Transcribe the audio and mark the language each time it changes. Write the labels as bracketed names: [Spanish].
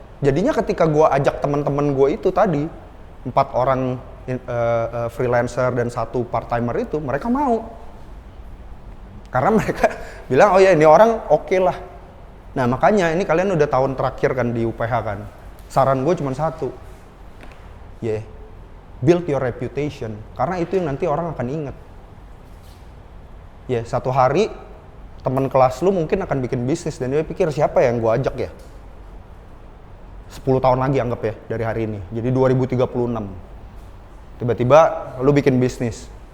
[Indonesian] Jadinya ketika gue ajak teman-teman gue itu tadi 4 orang freelancer dan 1 part timer itu, mereka mau. Karena mereka bilang, oh ya ini orang oke lah. Nah makanya ini kalian udah tahun terakhir kan di UPH kan. Saran gue cuma satu. [English] Ya, build your reputation. [Indonesian] Karena itu yang nanti orang akan ingat. Ya, satu hari teman kelas lu mungkin akan bikin bisnis dan dia pikir siapa yang gue ajak ya. 10 tahun lagi anggap ya dari hari ini. Jadi 2036. Tiba-tiba lu bikin bisnis.